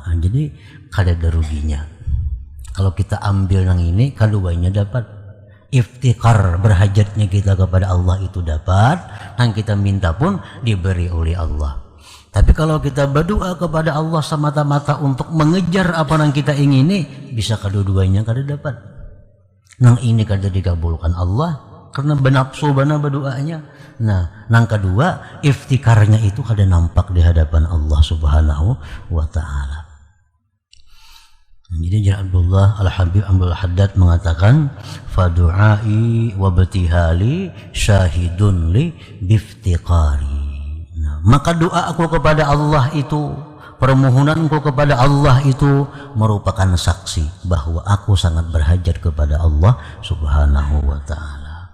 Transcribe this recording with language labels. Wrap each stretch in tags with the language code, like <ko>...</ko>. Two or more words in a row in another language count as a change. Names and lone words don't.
<id>Nah, jadi kada ada ruginya. Kalau kita ambil yang ini, keduanya dapat. Iftikar, berhajatnya kita kepada Allah itu dapat, yang kita minta pun diberi oleh Allah. Tapi kalau kita berdoa kepada Allah semata-mata untuk mengejar apa yang kita ingini, bisa kedua-duanya kada dapat.</id> <bjn>Nang ini kada dikabulkan Allah karena benapsu bana berdoanya. Nah, nang kedua iftikarnya itu kada nampak di hadapan Allah</bjn> <ar>سبحانه وتعالى.</ar> <id>Jadi Abdullah Al-Habib Abdul Haddad mengatakan,</id> <ar>فدعائي وبثي حالي شاهد لي بافتقاري.</ar> <id>Nah, maka doa aku kepada Allah itu, permohonanku kepada Allah itu merupakan saksi bahwa aku sangat berhajat kepada Allah</id> <ar>سبحانه وتعالى.</ar>